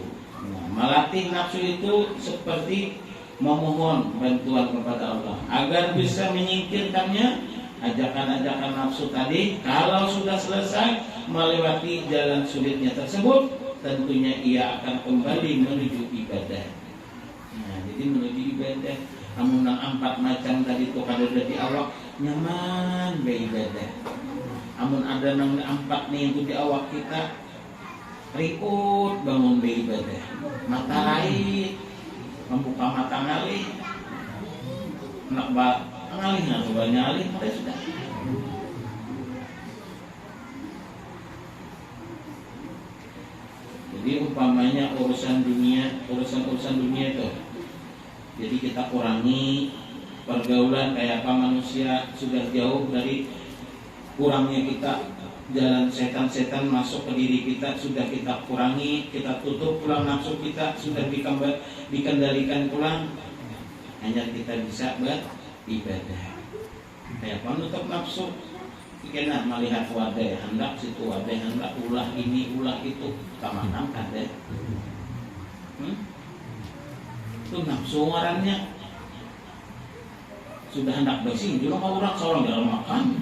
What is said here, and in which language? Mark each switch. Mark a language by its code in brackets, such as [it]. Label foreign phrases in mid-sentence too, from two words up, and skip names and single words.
[id] Nah, melatih nafsu itu seperti memohon bantuan kepada Allah agar bisa menyingkirkannya ajakan-ajakan nafsu tadi. Kalau sudah selesai melewati jalan sulitnya tersebut, tentunya ia akan kembali menuju ibadah. Nah, jadi menuju ibadah. [bjn] Namun empat macam tadi itu kada di awak nyaman beribadah. Namun ada nang empat nih itu di awak kita ribut bangun beribadah. Mata lain membuka mata ngalih, nak ngalih nak ngalih, maka sudah. Jadi umpamanya urusan dunia itu, jadi kita kurangi pergaulan kayak apa, manusia sudah jauh dari kurangnya kita, jalan setan-setan masuk ke diri kita sudah kita kurangi, kita tutup pulang nafsu kita sudah dikendalikan pulang, hanya kita bisa beribadah. Kayak apa nutup nafsu? Kena melihat wadah hendak situ, wadah hendak ulah ini ulah itu, kamanam kada. Itu nafsu orangnya sudah hendak bersih, juga orang seorang dalam makan.